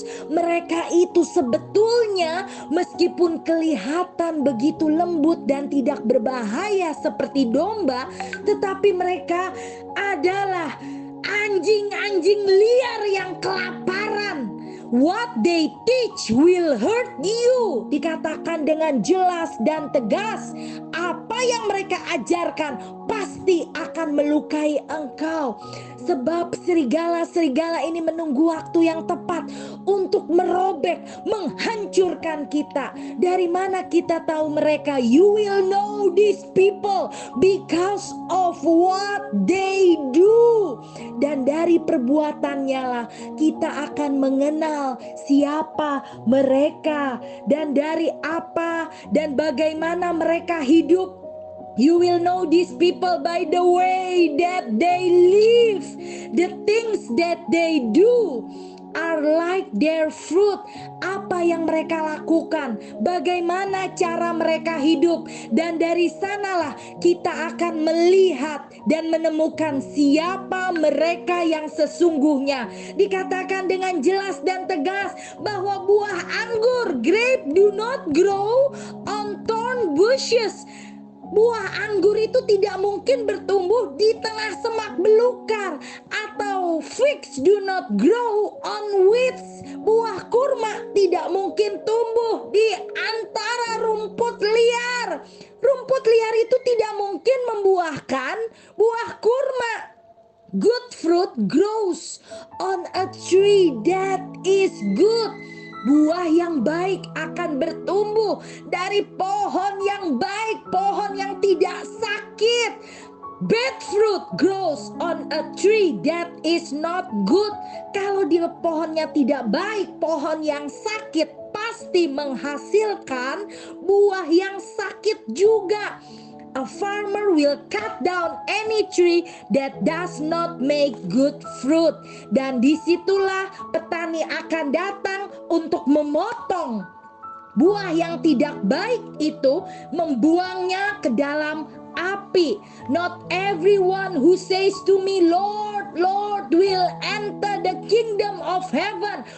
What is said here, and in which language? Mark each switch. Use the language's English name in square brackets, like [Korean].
[Indonesian] Mereka itu sebetulnya meskipun kelihatan begitu lembut dan tidak berbahaya seperti domba, tetapi mereka adalah anjing-anjing liar yang kelaparan. [English] What they teach will hurt you. [Indonesian] Dikatakan dengan jelas dan tegas, apa yang mereka ajarkan pasti akan melukai engkau. Sebab serigala-serigala ini menunggu waktu yang tepat untuk merobek, menghancurkan kita. Dari mana kita tahu mereka? [English] You will know these people because of what they do. [Indonesian] Dan dari perbuatannya lah kita akan mengenal siapa mereka dan dari apa dan bagaimana mereka hidup. [English] You will know these people by the way that they live. The things that they do are like their fruit. [Indonesian] Apa yang mereka lakukan, bagaimana cara mereka hidup. Dan dari sanalah kita akan melihat dan menemukan siapa mereka yang sesungguhnya. Dikatakan dengan jelas dan tegas bahwa buah anggur, [English] grape, do not grow on thorn bushes. [Indonesian] Buah anggur itu tidak mungkin bertumbuh di tengah semak belukar, atau [English] figs do not grow on weeds. [Indonesian] Buah kurma tidak mungkin tumbuh di antara rumput liar. Rumput liar itu tidak mungkin membuahkan buah kurma. [English] Good fruit grows on a tree that is good. [Indonesian] Buah yang baik akan bertumbuh dari pohon yang baik, pohon yang tidak sakit. [English] Bad fruit grows on a tree that is not good. [Indonesian] Kalau di pohonnya tidak baik, pohon yang sakit pasti menghasilkan buah yang sakit juga. [English] a farmer will cut down any tree that does not make good fruit. [Indonesian] Dan disitulah petani akan datang untuk memotong buah yang tidak baik itu, membuangnya ke dalam api. [English] Not everyone who says to me, Lord, Lord, will enter the kingdom of heaven.